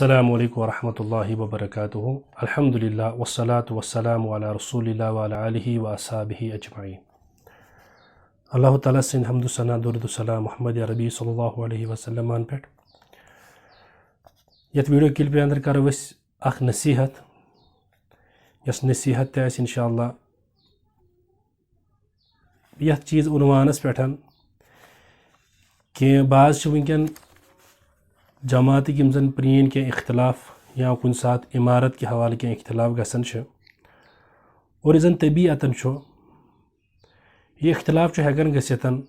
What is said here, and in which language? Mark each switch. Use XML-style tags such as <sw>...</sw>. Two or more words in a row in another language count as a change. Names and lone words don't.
<ar>السلام علیکم ورحمۃ اللہ وبرکاتہ الحمد للہ والصلاة والسلام علی رسول اللہ وعلی آلہ واصحابہ اجمعین.</ar> <ks>اللہ تعالیٰ سٕنٛدِ حمد ثنا درود السلام محمد عربی</ks> <ar>صلی اللہ علیہ وسلم</ar> <ks>پٮ۪ٹھ. یتھ ویڈیو کلپہِ اندر کرو أسۍ اکھ نصیحت یۄس نصیحت تہِ آسہِ</ks> <ar>انشاء اللہ</ar> <ks>یتھ چیٖز عنوانس پٮ۪ٹھ کینٛہہ بعض چھِ وٕنکٮ۪ن جماعتٕکۍ یِم زن پرٛٲنۍ کینٛہہ اختلاف یا کُنہِ ساتہٕ عمارت کہِ حوالہٕ کینٛہہ اختلاف گژھان چھِ اور یُس زن طبیعتن چھُ یہِ اختلاف چھُ ہٮ۪کان گٔژھِتھ</ks>